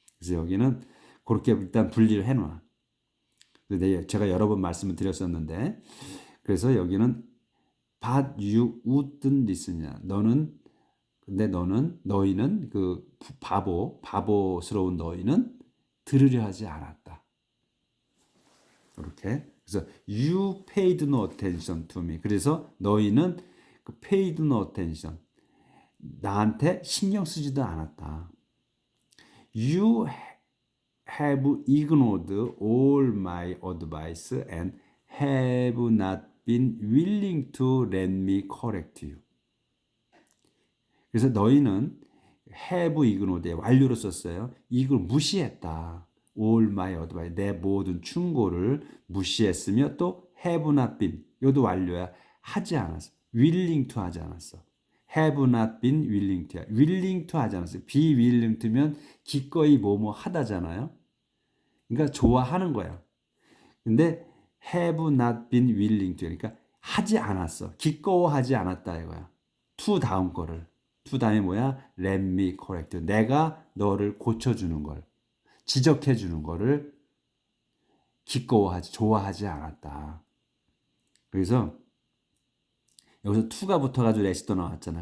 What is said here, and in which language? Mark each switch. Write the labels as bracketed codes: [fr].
[ko] 그래서 여기는 그렇게 일단 분리를 해놔. 제가 여러 번 말씀을 드렸었는데, 그래서 여기는 [en] but you wouldn't listen [ko] 이야. 너희는 그 바보스러운 너희는 들으려 하지 않았다. 이렇게. 그래서 [en] you paid no attention to me. [ko] 그래서 너희는 그 [en] paid no attention, [ko] 나한테 신경 쓰지도 않았다. [en] You have ignored all my advice and have not been willing to let me correct you. [ko] 그래서 너희는 have ignored, 완료로 썼어요. 이걸 무시했다. [en] all my advice, [ko] 내 모든 충고를 무시했으며 또 have not been, 이것도 완료야. 하지 않았어. willing to 하지 않았어. [en] have not been willing to, willing to 하지 않았어. [ko] be willing to면 기꺼이 뭐뭐 하다잖아요. 그러니까 좋아하는 거야. 근데 [en] have not been willing to, [ko] 그러니까 하지 않았어. 기꺼워하지 않았다 이거야. to 다음 거를. to 다음에 뭐야? [en] let me correct you. [ko] 내가 너를 고쳐주는 걸, 지적해주는 거를 기꺼워하지, 좋아하지 않았다. 그래서 여기서 to가 붙어가지고 let이 또 나왔잖아.